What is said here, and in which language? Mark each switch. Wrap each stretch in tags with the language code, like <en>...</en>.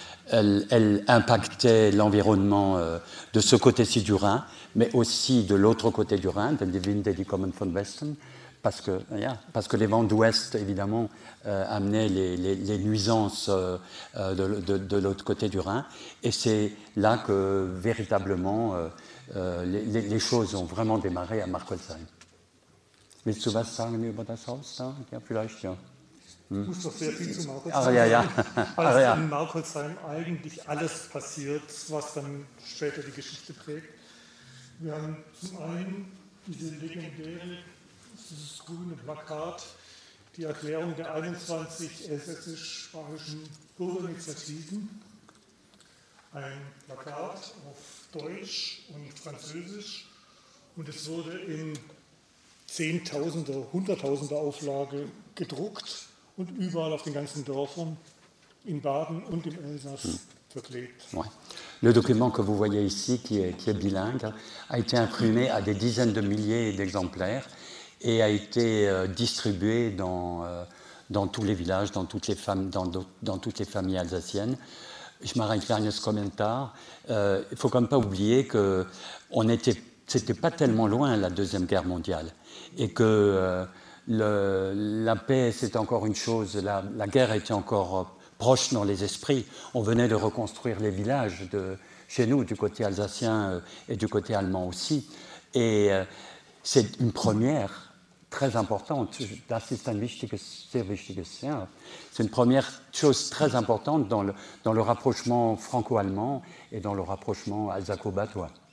<fr>Elle impactait l'environnement de ce côté-ci du Rhin, mais aussi de l'autre côté du Rhin, de</fr> <de>Winde, die kommen von Westen.</de> <fr>Parce que les vents d'ouest, évidemment, amenaient les nuisances de l'autre côté du Rhin. Et c'est là que, véritablement, les choses ont vraiment démarré à Mauchholzheim.</fr> <de>Willst du was sagen über das Haus? Ja, vielleicht, ja. Ich muss noch sehr viel zu Mauchholzheim sagen. Ja. In Mauchholzheim eigentlich alles passiert, was dann später die Geschichte prägt. Wir haben zum einen diese legendäre, dieses grüne Plakat, die Erklärung der 21 elsässisch-spanischen Bürgerinitiativen. Ein Plakat auf Deutsch und Französisch. Und es wurde in Zehntausender, Hunderttausender Auflage gedruckt und überall auf den ganzen Dörfern in Baden und im Elsass verklebt.</de> <fr>Ouais. Le document que vous voyez ici, qui est bilingue, a été imprimé à des dizaines de milliers d'exemplaires. Et a été distribué dans tous les villages, dans toutes les femmes, dans toutes les familles alsaciennes. Je m'arrête là, ce commentaire. Il faut quand même pas oublier que c'était pas tellement loin la Deuxième Guerre mondiale, et que la paix c'était encore une chose, la guerre était encore proche dans les esprits. On venait de reconstruire les villages de chez nous, du côté alsacien et du côté allemand aussi, et c'est une première très importante.</fr> <de>Das ist ein wichtiges, sehr wichtiges.</de> <fr>C'est une première chose très importante dans le rapprochement franco-allemand et dans le rapprochement alsaco-batois.</fr>